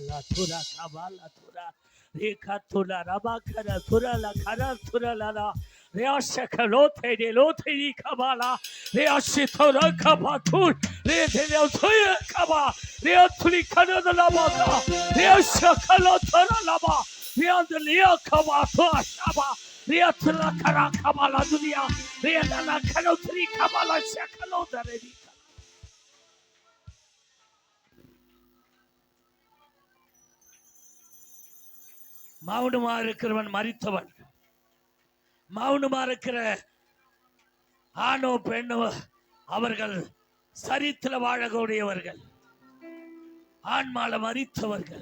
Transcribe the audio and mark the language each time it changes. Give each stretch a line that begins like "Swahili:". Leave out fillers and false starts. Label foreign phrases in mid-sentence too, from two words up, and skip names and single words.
Tamil: Tura kabala tura. Rika tura rabakara tura la kara tura la la. Reasha kalote de lote di kabala. Reashi tura kabatul. Rete de tuya kaba. Reatuli kana da labaka. Reasha kalotura laba. Reandalia kaba tua shaba. Reatula kara kabala dunia. Reandala kalotri kabala shakalota redi. மௌனமா இருக்கிறவன் மரித்தவன். மௌனமா இருக்கிற ஆணோ பெண்ணோ அவர்கள் சரித்திர வாழக்கூடியவர்கள், ஆன்மால மரித்தவர்கள்.